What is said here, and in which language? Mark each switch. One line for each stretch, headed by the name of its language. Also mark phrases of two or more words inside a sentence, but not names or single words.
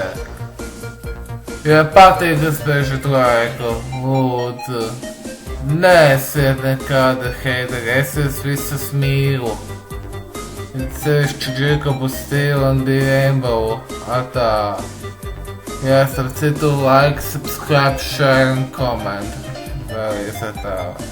Latvian: Ja patīk, spēžat laiku, lūdzu. Neesiet nekāda heiteri, es jūs visus mīlu. Sevišķi Jacobu, Stīvu un The Rainbow. Atā. Jā, starp citu,
English: like, subscribe, share un comment.
Latvian: Vēlreiz atā.